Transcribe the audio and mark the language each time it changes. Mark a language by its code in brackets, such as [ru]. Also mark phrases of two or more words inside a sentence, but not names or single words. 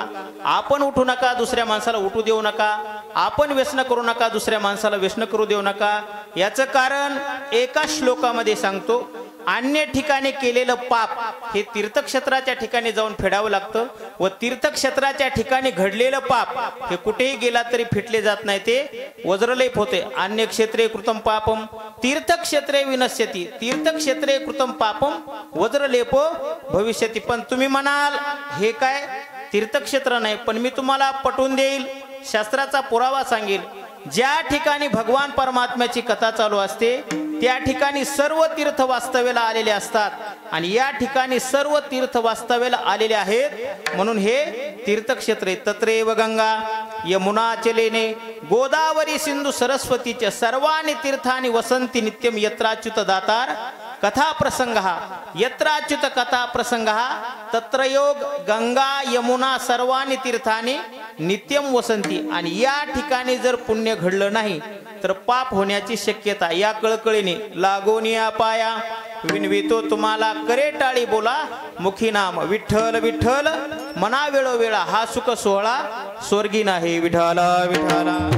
[mr] आपण उठू नका दुसऱ्या माणसाला उठू देऊ नका। आपण व्यसन करू नका दुसऱ्या माणसाला व्यसन करू देऊ नका। याचं कारण एका श्लोकामध्ये सांगतो अन्य ठिकाणी केलेलं पाप हे तीर्थक्षेत्राच्या ठिकाणी जाऊन फेडावं लागतं व तीर्थक्षेत्राच्या ठिकाणी घडलेलं पाप हे कुठेही गेला तरी फिटले जात नाही ते वज्रलेप होते। [sa] अन्य क्षेत्रे कृतम पापम तीर्थक्षेत्रे विनश्यती तीर्थक्षेत्रे कृतम पापम वज्रलेपो भविष्यती। [mr] पण तुम्ही म्हणाल हे काय तीर्थक्षेत्र नाही पण मी तुम्हाला पटवून देईल शास्त्राचा पुरावा सांगेल। ज्या ठिकाणी भगवान परमात्म्याची कथा चालू असते त्या ठिकाणी सर्व तीर्थ वास्तव्याला आलेले असतात आणि या ठिकाणी सर्व तीर्थ वास्तव्याला आलेले आहेत म्हणून हे तीर्थक्षेत्र आहे. [sa] तत्रैव गंगा यमुना चलेने गोदावरी सिंधू सरस्वतीचे सर्वाणि तीर्थानि वसंती नित्यम यत्राच्युत दातार कथा प्रसंग यत्राच्युत कथा प्रसंग तत्र योग गंगा यमुना सर्वाणि तीर्थानि नित्यम वसंती. [mr] आणि या ठिकाणी जर पुण्य घडलं नाही तर पाप होण्याची शक्यता. या कळकळीने लागोनिया पाया विनवितो तुम्हाला करे टाळी बोला मुखी नाम विठ्ठल विठ्ठल मना वेळोवेळा हा सुख सोहळा स्वर्गी नाही. विठाला विठाला.